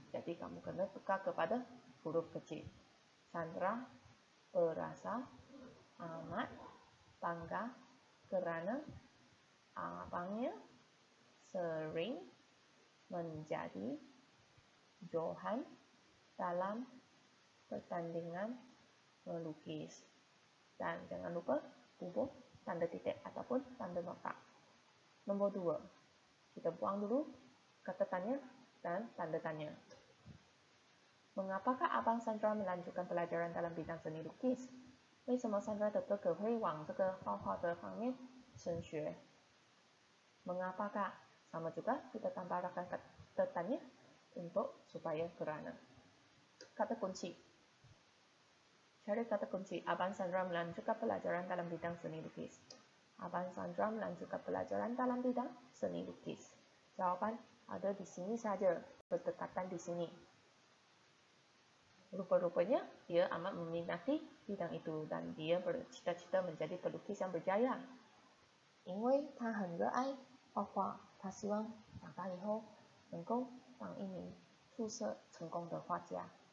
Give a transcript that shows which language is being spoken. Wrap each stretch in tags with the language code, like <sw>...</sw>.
<ms>Jadi kamu kena tukar kepada huruf kecil. Sandra berasa amat bangga kerana abangnya sering menjadi johan dalam pertandingan melukis. Dan jangan lupa hubung tanda titik ataupun tanda nota. Nombor 2. Kita buang dulu kata tanya dan tanda tanya. Mengapakah Abang Sandra melanjutkan pelajaran dalam bidang seni lukis?</ms> <zh>为什么 Sandra 的哥哥会往这个画画的方面升学？</zh> <ms>Mengapakah? Sama juga kita tambahkan kata tanya untuk supaya kerana. Kata kunci. Cari kata kunci. Abang Sandra melanjutkan pelajaran dalam bidang seni lukis. Abang Sandra melanjutkan pelajaran dalam bidang seni lukis. Jawapan, ada di sini saja, berdekatan di sini. Rupa-rupanya dia amat meminati bidang itu dan dia bercita-cita menjadi pelukis yang berjaya.</ms> <zh>因为他很热爱画画，他希望长大以后能够当一名出色成功的画家.</zh>